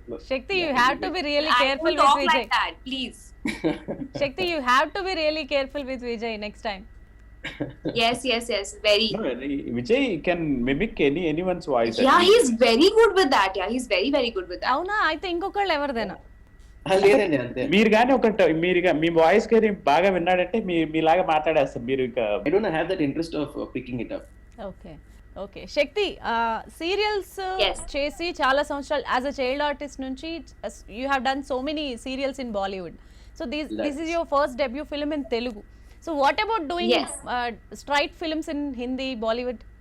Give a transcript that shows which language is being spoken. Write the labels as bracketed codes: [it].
[en] Shakti, you have to be really careful with Vijay. Like that, please. Shakti, you have to be really careful with Vijay next time. Yes, very. No, Vijay can mimic anyone's voice. Yeah, he's very good with that. Yeah, he's very good with that. [te] అవునా? అయితే ఇంకొకళ్ళు ఎవరిదైనా? లేదండి అంతే. మీరు కానీ మీ voice కానీ బాగా విన్నాడంటే మీలాగా మాట్లాడేస్తారు మీరు. [en] I don't have that interest of picking it up. Okay. Shakti, [te] serials చేసి చాలా సంవత్సరాలు [en] as a child artist [te] నుంచి [en] You have done so many serials in Bollywood. So this is your first debut film in Telugu. So what about doing straight films in Hindi, Bollywood?